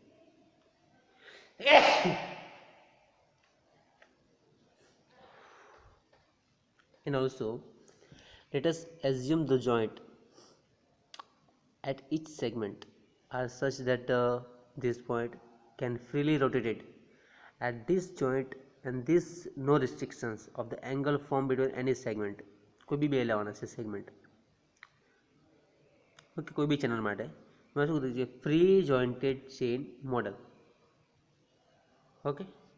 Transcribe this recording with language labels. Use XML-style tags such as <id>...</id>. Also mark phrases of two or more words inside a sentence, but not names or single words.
<en>And also, let us assume the joint at each segment are such that this point can freely rotate at this joint and this no restrictions of the angle formed between any segment.</en> <gu>કોઈ બી બે લેવાના છે સેગમેન્ટ. ઓકે, કોઈ બી ચેનલ માટે એમાં શું કીધું છે</gu> <en>free jointed chain model.</en> <gu>ઓકે,</gu>